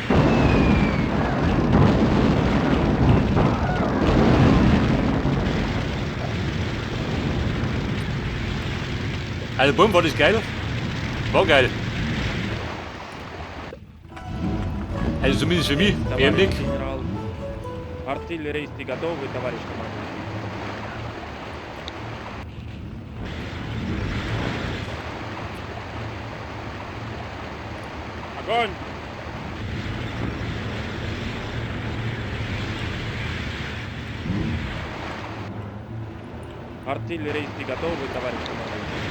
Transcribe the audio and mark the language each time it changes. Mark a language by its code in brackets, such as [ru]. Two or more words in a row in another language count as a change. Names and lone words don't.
[de] Also Buben, war das geil? War geil. Also zumindest für mich, mehr im Blick. [ru] Генерал. Артиллерийцы готовы, товарищ командир. Огонь! Артиллерийцы готовы, товарищ командир.